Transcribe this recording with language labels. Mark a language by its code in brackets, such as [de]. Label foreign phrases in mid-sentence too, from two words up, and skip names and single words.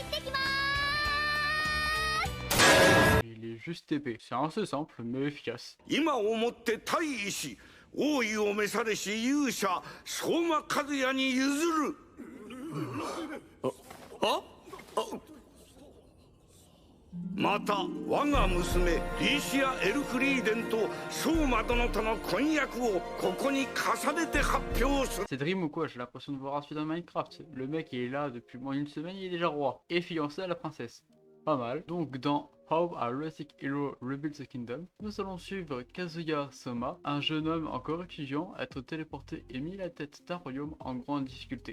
[fr] Il est juste épais. C'est assez simple, mais efficace. [ja] 今をもって大意し、王位を召されし勇者相馬和也に譲る。また我が娘リシア・エルフリーデンと相馬殿との婚約をここに重ねて発表する。 [fr] C'est Dream ou quoi? J'ai l'impression de voir un suite dans Minecraft. Le mec il est là depuis moins d'une semaine, il est déjà roi. Et fiancé à la princesse. Pas mal. Donc dans How a Realistic Hero Rebuilds the Kingdom, nous allons suivre Kazuya Soma, un jeune homme encore étudiant, être téléporté et mis à la tête d'un royaume en grande difficulté.